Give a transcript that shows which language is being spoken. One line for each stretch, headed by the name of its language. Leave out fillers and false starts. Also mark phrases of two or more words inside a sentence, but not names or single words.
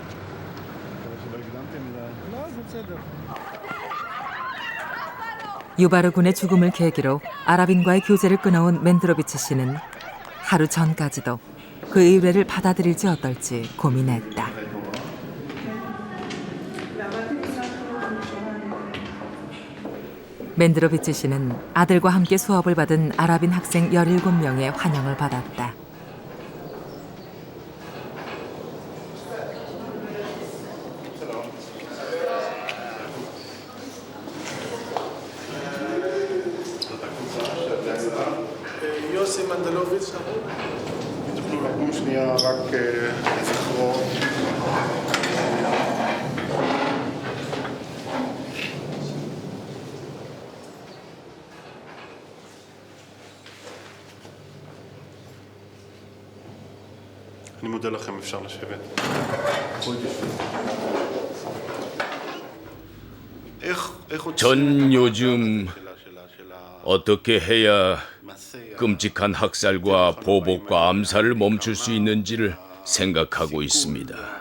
Korean: 유바르 군의 죽음을 계기로 아랍인과의 교제를 끊어온 맨드로비치 씨는 하루 전까지도 그 의뢰를 받아들일지 어떨지 고민했다. 맨드로비치 씨는 아들과 함께 수업을 받은 아랍인 학생 17명의 환영을 받았다.
Hebrew: יוסי מנדלוביץ' אם תוכלו לקום שנייה רק לזכרו. אני מודה לכם, אפשר לשבת.
Korean: 전 요즘 어떻게 해야 끔찍한 학살과 보복과 암살을 멈출 수 있는지를 생각하고 있습니다.